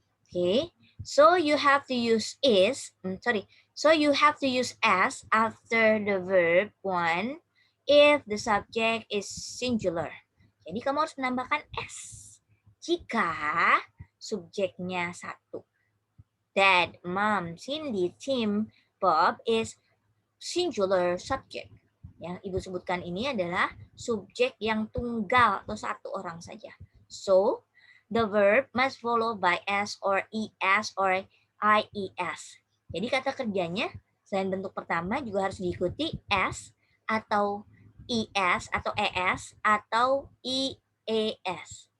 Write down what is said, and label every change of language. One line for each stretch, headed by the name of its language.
English: Okay, so you have to use So you have to use as after the verb one if the subject is singular.
Indonesian: Jadi kamu harus menambahkan s jika subjeknya satu.
English: Dad, Mom, Cindy, Tim, Bob is singular subject.
Indonesian: Yang Ibu sebutkan ini adalah subjek yang tunggal atau satu orang saja.
English: So, the verb must follow by s or es or ies.
Indonesian: Jadi kata kerjanya selain bentuk pertama juga harus diikuti s atau es atau es atau ies.